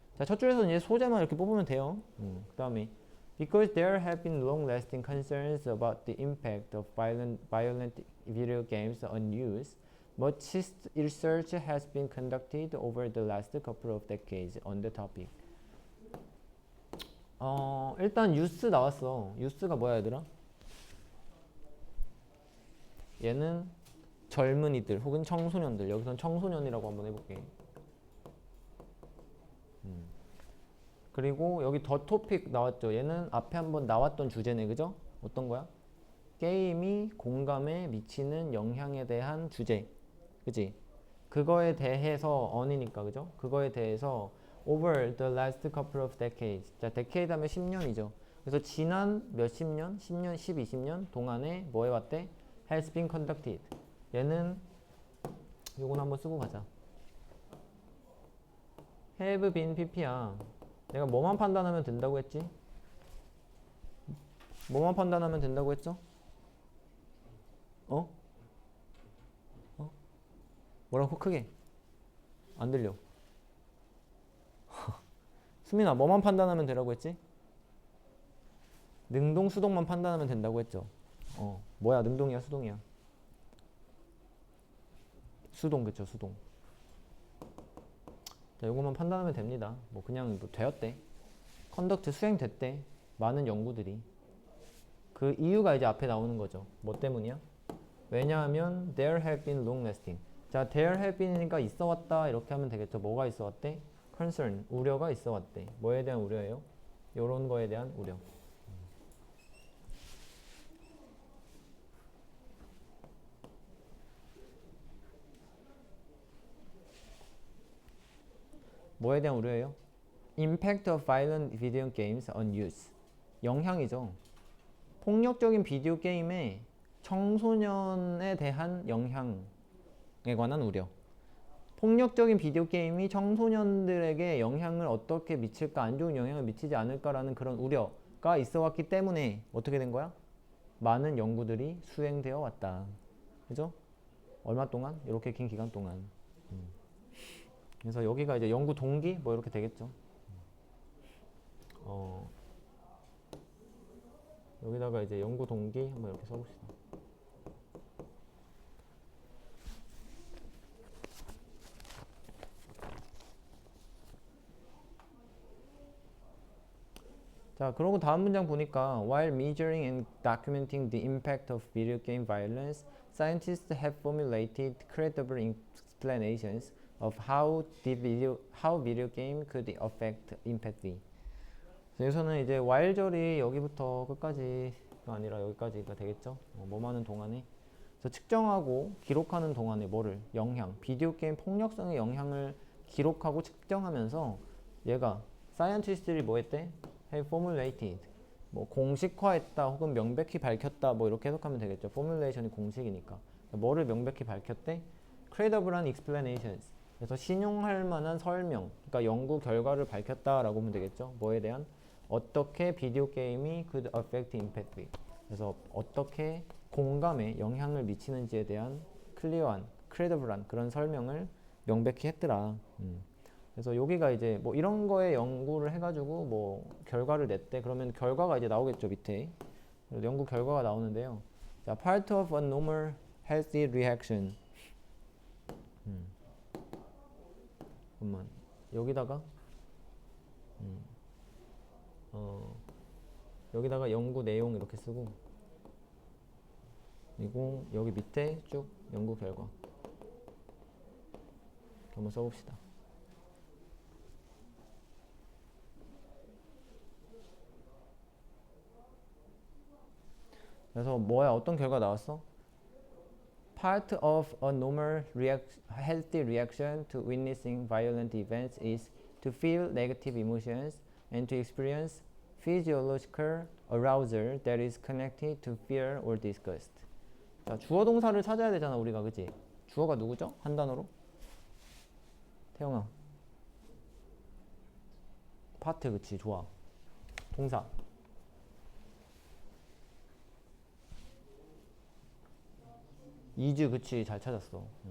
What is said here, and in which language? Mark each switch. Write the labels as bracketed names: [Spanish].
[Korean] 자, 첫 줄에서 이제 소재만 이렇게 뽑으면 돼요. 그 다음에 [English] Because there have been long-lasting concerns about the impact of violent video games on youth, much research has been conducted over the last couple of decades on the topic. [Korean] 일단 유스 나왔어. 유스가 뭐야, 얘들아? 얘는 젊은이들 혹은 청소년들. 여기선 청소년이라고 한번 해볼게. 그리고 여기 더 토픽 나왔죠. 얘는 앞에 한번 나왔던 주제네, 그죠? 어떤 거야? 게임이 공감에 미치는 영향에 대한 주제, 그지? 그거에 대해서 on이니까, 그죠? 그거에 대해서 [English] over the last couple of decades. [Korean] 자, decade 하면 10년이죠. 그래서 지난 몇십 년, 10년, 10, 20년 동안에 뭐 해왔대? [English] has been conducted. [Korean] 얘는 요건 한번 쓰고 가자. [English] have been pp야. [Korean] 내가 뭐만 판단하면 된다고 했지? 뭐만 판단하면 된다고 했죠? 어? 어? 뭐라고 크게? 안 들려. 수민아, 뭐만 판단하면 되라고 했지? 능동, 수동만 판단하면 된다고 했죠? 뭐야, 능동이야, 수동이야? 수동, 그쵸, 수동. 자, 요것만 판단하면 됩니다. 뭐 그냥 뭐 되었대. 컨덕트 수행됐대. 많은 연구들이. 그 이유가 이제 앞에 나오는 거죠. 뭐 때문이야? 왜냐하면 [English] there have been long lasting. [Korean] 자, [English] there have been [Korean] 이니까 있어 왔다 이렇게 하면 되겠죠. 뭐가 있어 왔대? concern, 우려가 있어 왔대. 뭐에 대한 우려예요? 요런 거에 대한 우려. 뭐에 대한 우려예요? [English] Impact of violent video games on youth. [Korean] 영향이죠. 폭력적인 비디오 게임의 청소년에 대한 영향에 관한 우려. 폭력적인 비디오 게임이 청소년들에게 영향을 어떻게 미칠까, 안 좋은 영향을 미치지 않을까라는 그런 우려가 있어 왔기 때문에 어떻게 된 거야? 많은 연구들이 수행되어 왔다. 그죠? 얼마 동안? 이렇게 긴 기간 동안. 그래서 여기가 이제 연구 동기 뭐 이렇게 되겠죠. 여기다가 이제 연구 동기 한번 이렇게 써봅시다. 자, 그러고 다음 문장 보니까 [English] while measuring and documenting the impact of video game violence, scientists have formulated credible explanations of how video game could affect empathy. [Korean] 여기서는 이제 while절이 여기부터 끝까지가 아니라 여기까지가 되겠죠. 뭐 하는 동안에 그래서 측정하고 기록하는 동안에 뭐를 영향, 비디오 게임 폭력성의 영향을 기록하고 측정하면서 얘가 사이언티스트들이 뭐 했대? [English] have formulated [Korean] 뭐 공식화했다 혹은 명백히 밝혔다 뭐 이렇게 해석하면 되겠죠. formulation이 공식이니까 뭐를 명백히 밝혔대? credible한 explanations 그래서 신용할 만한 설명 그러니까 연구 결과를 밝혔다라고 하면 되겠죠. 뭐에 대한? 어떻게 비디오 게임이 [English] could affect empathy [Korean] 그래서 어떻게 공감에 영향을 미치는지에 대한 클리어한, 크레디블한 그런 설명을 명백히 했더라. 그래서 여기가 이제 뭐 이런 거에 연구를 해가지고 뭐 결과를 냈대. 그러면 결과가 이제 나오겠죠 밑에. 연구 결과가 나오는데요. [English] 자, part of a normal healthy reaction. [Korean] 잠깐만 여기다가 여기다가 연구 내용 이렇게 쓰고 그리고 여기 밑에 쭉 연구 결과 한번 써봅시다. 그래서 뭐야 어떤 결과 나왔어? [English] Part of a normal healthy reaction to witnessing violent events is to feel negative emotions and to experience physiological arousal that is connected to fear or disgust. [Korean] 자, 주어 동사를 찾아야 되잖아 우리가 그치? 주어가 누구죠? 한 단어로? 태영아 파트 그치 좋아 동사 이즈 그치 잘 찾았어.